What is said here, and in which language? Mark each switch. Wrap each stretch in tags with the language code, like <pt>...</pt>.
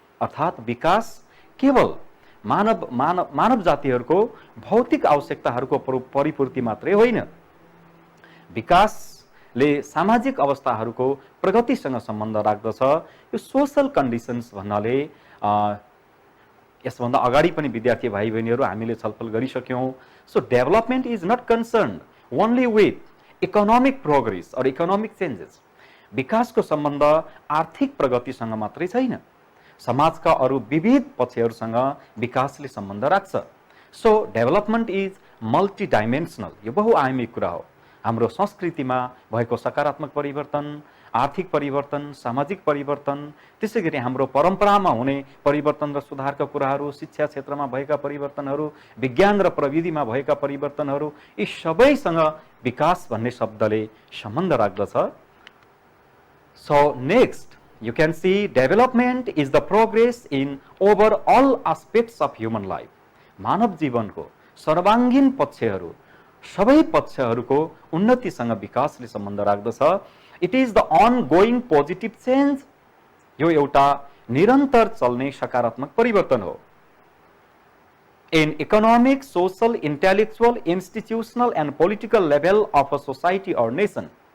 <ne>अर्थात विकास केवल मानव जातिहरूको भौतिक आवश्यकताहरूको परिपूर्ति मात्रै होइन, विकासले सामाजिक अवस्थाहरूको प्रगतिसँग सम्बन्ध राख्दछ। यो सोशल कन्डिसन्स भन्नाले यसभन्दा अगाडि पनि विद्यार्थी भाइ बहिनीहरू हामीले छलफल गरिसक्यौँ।</ne> <en>So development is not concern only with economic progress और economic changes.</en> <ne>विकासको सम्बन्ध आर्थिक प्रगतिसँग मात्रै छैन, समाजका अरू विविध पक्षहरूसँग विकासले सम्बन्ध राख्छ।</ne> <en>so development is multidimensional,</en> <ne>यो बहुआयामिक कुरा हो। हाम्रो संस्कृतिमा भएको सकारात्मक परिवर्तन, आर्थिक परिवर्तन, सामाजिक परिवर्तन, त्यसै गरी हाम्रो परम्परामा हुने परिवर्तन र सुधारका कुराहरू, शिक्षा क्षेत्रमा भएका परिवर्तनहरू, विज्ञान र प्रविधिमा भएका परिवर्तनहरू, यी सबैसँग विकास भन्ने शब्दले सम्बन्ध राख्दछ।</ne> <en>So next you can see development is the progress in over all aspects of human life।</en> <ne>मानव जीवनको सर्वाङ्गीन पक्षहरू, सबै पक्षहरूको उन्नतिसँग विकासले सम्बन्ध राख्दछ।</ne> <en>it is the ongoing positive change,</en> <ne>यो एउटा निरन्तर चल्ने सकारात्मक परिवर्तन हो।</ne> <en>in economic, social, intellectual, institutional and political level of a society or nation।</en>